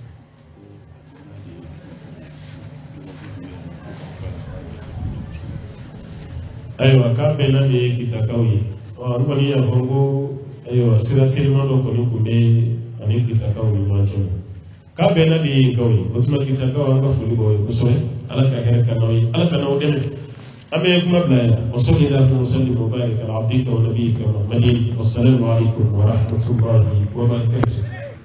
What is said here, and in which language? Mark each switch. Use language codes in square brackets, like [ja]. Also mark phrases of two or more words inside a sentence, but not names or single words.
[bm] ayiwa k'a bɛɛ na de ye Kitakaw ye n kɔni y'a fɔ ko ayiwa sira teliman dɔ kɔni kun bɛ ani Kitakaw ni ɲɔgɔn cɛ k'a bɛɛ na de ye Nkaw ye o tuma Kitakaw an ka foli b'aw ye kosɛbɛ Ala ka hɛrɛ ka n'aw ye Ala ka n'aw dɛmɛ an bɛ kuma bila yan [ar] وصل اللهم وسلم وبارك على عبدك ونبيك محمد والسلام عليكم ورحمة الله وبركاته